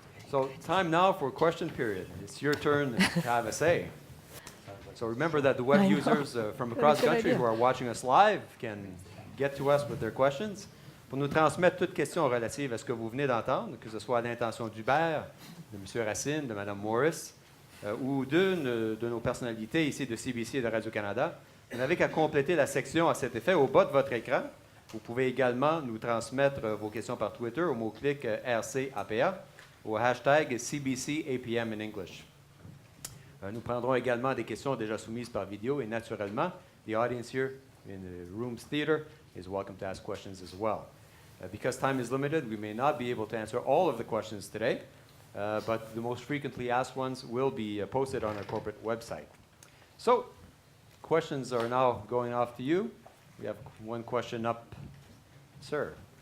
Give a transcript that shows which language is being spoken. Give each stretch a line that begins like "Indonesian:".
English: So, time now for question period. It's your turn to have a say. So remember that the web users from across the country who are watching us live can get to us with their questions.
French: Pour nous transmettre toutes questions relatives à ce que vous venez d'entendre, que ce soit à l'intention d'Hubert, de M. Racine, de Mme Morris, ou d'une de nos personnalités ici de CBC et de Radio-Canada, vous n'avez qu'à compléter la section à cet effet au bas de votre écran. Vous pouvez également nous transmettre vos questions par Twitter au mot-clic RCAPA, au hashtag CBCAPM
English: in English.
French: Nous prendrons également des questions déjà soumises par vidéo et naturellement,
English: the audience here in the room's theater is welcome to ask questions as well. Because time is limited, we may not be able to answer all of the questions today, but the most frequently asked ones will be posted on our corporate website. So, questions are now going off to you. We have one question up. Sir.